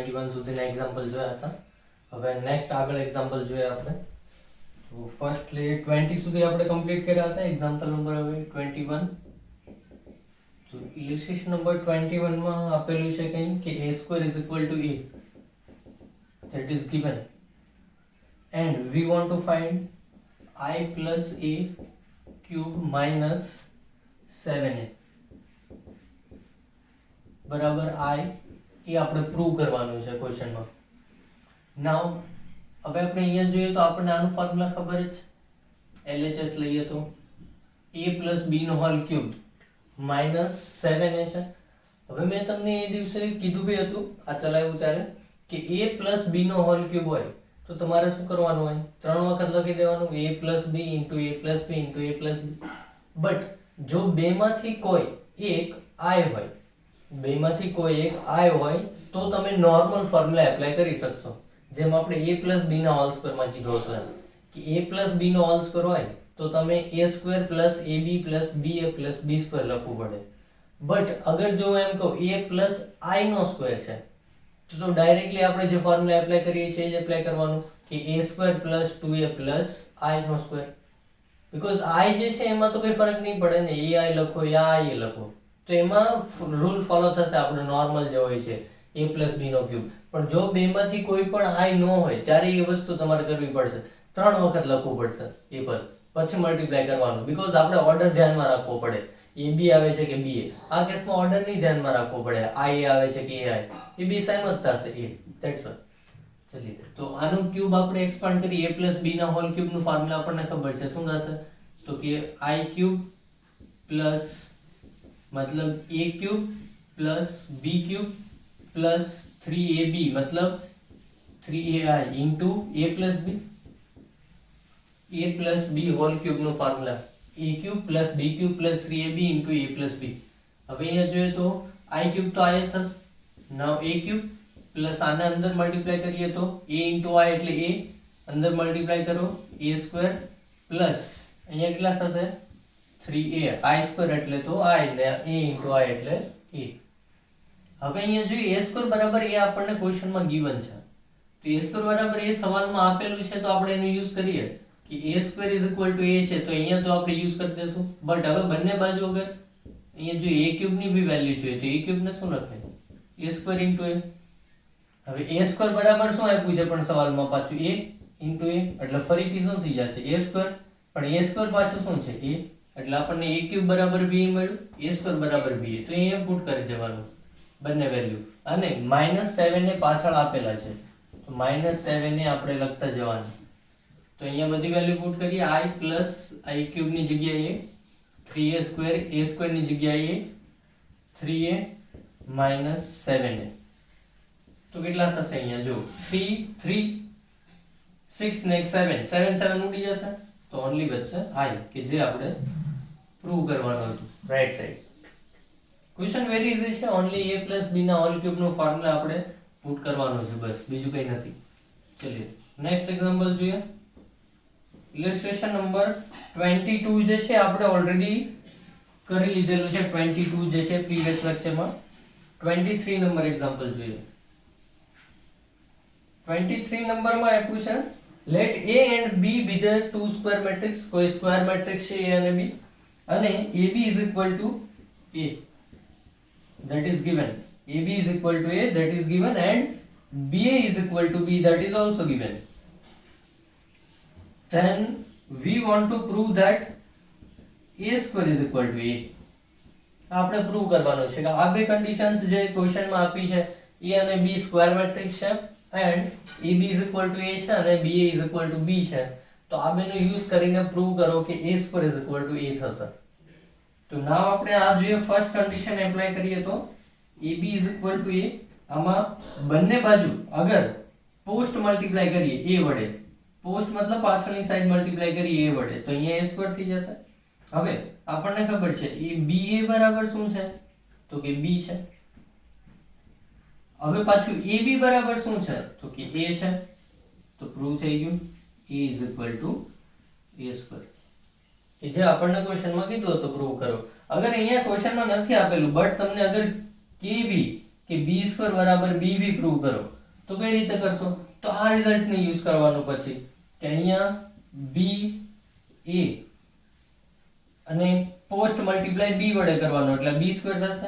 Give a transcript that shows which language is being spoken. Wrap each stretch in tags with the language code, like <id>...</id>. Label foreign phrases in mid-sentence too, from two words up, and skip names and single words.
<gu>સુધીના એક્ઝામ્પલ જોયા હતા. હવે નેક્સ્ટ આગળ એક્ઝામ્પલ જોઈએ આપણે. તો ફર્સ્ટલી 20 સુધી આપણે કમ્પ્લીટ કર્યા હતા.</gu> <en>example number</en> <gu>હવે 21. તો</gu> <en>illustration number 21</en> <gu>માં આપેલું છે કંઈ કે</gu> <en>a square is equal to a, that is given, and we want to find I plus a cube minus 7a</en> <gu>બરાબર I એ આપણે પ્રૂવ કરવાનું છે ક્વેશ્ચનમાં. નાઉ હવે આપણે અહીંયા જોઈએ તો આપણને આનું ફોર્મ્યુલા ખબર જ છે. LHS લઈએ તો</gu> <en>a plus b</en> <gu>નો</gu> <en>whole cube minus 7a</en> <gu>છે. હવે મેં તમને એ દિવસે કીધું બી હતું આ ચલાવ્યું ત્યારે કે</gu> <en>a plus b</en> <gu>નો</gu> <en>whole cube</en> <gu>હોય તો તમારે શું કરવાનું હોય? 3 વખત લખી દેવાનું</gu> <en>a plus b into a plus b into a plus b.</en> <gu>બટ જો બેમાંથી કોઈ એક i હોય, બેમાંથી કોઈ એક i હોય તો તમે</gu> <en>normal formula apply</en> <gu>કરી શકશો. જેમ આપણે</gu> <en>a plus b</en> <gu>ના</gu> <en>whole square</en> <gu>માં કીધું હતું કે</gu> <en>a plus b</en> <gu>નો</gu> <en>whole square</en> <gu>હોય તો તમે</gu> <en>a square plus ab plus ba plus b square</en> <gu>લખવું પડે. બટ અગર જો એમ કહો</gu> <en>a plus i</en> <gu>નો સ્ક્વેર છે તો ડાયરેક્ટલી આપણે જે ફોર્મ્યુલા એપ્લાય કરીએ છીએ એ જ એપ્લાય કરવાનું કે</gu> <en>a square plus 2a plus i</en> <gu>નો સ્ક્વેર. બીકોઝ i જે છે એમાં તો કોઈ ફરક નહીં પડે ને, એ i લખો યા i લખો તો એમાં</gu> <en>rule follow</en> <gu>થશે આપણે નોર્મલ જે હોય છે</gu> <en>a plus b</en> <gu>નો ક્યુબ. પણ જો બેમાંથી કોઈ પણ i ન હોય ત્યારે એ વસ્તુ તમારે કરવી પડશે, 3 વખત લખવું પડશે એ પર, પછી મલ્ટીપ્લાય કરવાનું. બીકોઝ આપણે ઓર્ડર ધ્યાનમાં રાખવો પડે. ab આવે છે કે ba, આ કેસમાં ઓર્ડર નહીં ધ્યાનમાં રાખવો પડે. i આવે છે કે ai, એ બે સેમ જ થશે. એ</gu> <en>that's all.</en> <gu>ચલીએ તો આનું ક્યુબ આપણે એક્સપાન્ડ કરીએ.</gu> <en>a plus b</en> <gu>ના</gu> <en>whole cube</en> <gu>નું ફોર્મ્યુલા આપણને ખબર છે. શું થશે? તો કે</gu> <en>i cube plus</en> <hi>मतलब a क्यूब प्लस b क्यूब प्लस 3ab मतलब 3ai इंटू a प्लस b होल क्यूब</hi> <gu>નો ફોર્મ્યુલા</gu> <en>a cube plus b cube plus 3ab into a plus b.</en> <gu>હવે અહીંયા જોઈએ તો</gu> <en>i cube</en> <gu>તો આ જ થશે. નાઉ</gu> <en>a cube plus</en> <gu>આના અંદર મલ્ટીપ્લાય કરીએ તો</gu> <en>a into i</en> <gu>એટલે a, અંદર મલ્ટીપ્લાય કરો</gu> <en>a square plus</en> <gu>અહીંયા કેટલા થશે 3a,</gu> <en>i square</en> <gu>એટલે તો i ને</gu> <en>a into i</en> <gu>એટલે a. હવે અહીંયા જોઈએ</gu> <en>a square</en> <gu>બરાબર a આપણને ક્વેશ્ચનમાં ગિવન છે. તો</gu> <en>a square</en> <gu>બરાબર a સવાલમાં આપેલું છે તો આપણે એનો યુઝ કરીએ કે</gu> <en>a square is equal to a</en> <gu>છે તો અહીંયા તો આપણે યુઝ કરી દેશું. બટ હવે બંને બાજુ અગર અહીંયા જો</gu> <en>a cube</en> <gu>ની બી વેલ્યુ જોઈએ તો</gu> <en>a cube</en> <gu>ને શું લખાય?</gu> <en>a square into a.</en> <gu>હવે</gu> <en>a square</en> <gu>બરાબર શું આપ્યું છે પણ સવાલમાં પાછું</gu> <en>a into a</en> <gu>એટલે ફરીથી શું થઈ જશે</gu> <en>a square,</en> <gu>પણ</gu> <en>a square</en> <gu>પાછું શું છે a, એટલે આપણને</gu> <en>a cube</en> <gu>બરાબર b મળ્યું,</gu> <en>a square</en> <gu>બરાબર b. તો અહીંયા પુટ કરી દેવાનું બંને વેલ્યુ, અને -7 ને પાછળ આપેલા છે તો -7 ને આપણે લખતા જવાનું. તો અહીંયા બધી વેલ્યુ પુટ કરીએ.</gu> <en>i plus i cube</en> <gu>ની જગ્યાએ</gu> <en>3a square, a square</en> <gu>ની જગ્યાએ</gu> <en>3a minus 7a.</en> <gu>તો કેટલા થશે અહીંયા જો 3 3 6 ને 7 7 7 ઉડી જશે તો ઓન્લી બચશે i કે જે આપણે પ્રૂવ કરવાનું હતું</gu> <en>right side. question very easy</en> <gu>છે. ઓન્લી</gu> <en>a plus b</en> <gu>ના</gu> <en>whole cube</en> <gu>નો ફોર્મ્યુલા આપણે પુટ કરવાનો છે, બસ બીજું કંઈ નથી. ચલિए</gu> <en>next example</en> <gu>જોઈએ.</gu> <en>illustration number 22</en> <gu>જે છે આપણે ઓલરેડી કરી લીધેલું છે. 22 જે છે</gu> <en>previous lecture.</en> <gu>23 નંબર એક્ઝામ્પલ જોઈએ. 23 નંબરમાં આપ્યું છે</gu> <en>let a and b be the two square matrix.</en> <gu>કોઈ</gu> <en>square matrix</en> <gu>છે a અને b, અને</gu> <en>ab is equal to a, that is given. ab is equal to a, that is given, and ba is equal to b, that is also given. Then we want to prove that a square is equal to a.</en> <gu>આપણે પ્રૂવ કરવાનું છે કે આ બે કન્ડિશન્સ જે ક્વેશ્ચનમાં આપી છે a અને b</gu> <en>square matrix</en> <gu>છે</gu> <en>and ab is equal to a</en> <gu>છે અને</gu> <en>ba is equal to b</en> <gu>છે. તો આ બેનો યુઝ કરીને પ્રૂવ કરો કે</gu> <en>a square is equal to a</en> <gu>થશે. તો નાવ આપણે આ જોઈએ ફર્સ્ટ કન્ડિશન એપ્લાય કરીએ તો</gu> <en>ab is equal to a,</en> <gu>આમાં બંને બાજુ અગર</gu> <en>post multiply</en> <gu>કરીએ a વડે, પોસ્ટ મતલબ પાછળની સાઈડ મલ્ટીપ્લાય કરીએ a વડે તો અહીંયા</gu> <en>a square</en> <gu>થઈ જશે. હવે આપણને ખબર છે એ ba બરાબર શું છે તો કે b છે. હવે પાછું ab બરાબર શું છે તો કે a છે. તો પ્રૂવ થઈ ગયું</gu> <en>a is equal to a square.</en> <gu>કે જે આપણને ક્વેશ્ચનમાં કીધું હતું પ્રૂવ કરો. અગર અહીંયા ક્વેશ્ચનમાં નથી આપેલું બટ તમને અગર કે b કે</gu> <en>b square</en> <gu>બરાબર b પ્રૂવ કરો તો કઈ રીતે કરશો? તો આ રિઝલ્ટને યુઝ કરવાનો પછી કે અહીંયા બી એ અને</gu> <en>post multiply</en> <gu>બી વડે કરવાનો એટલે</gu> <en>b square</en> <gu>થશે.</gu>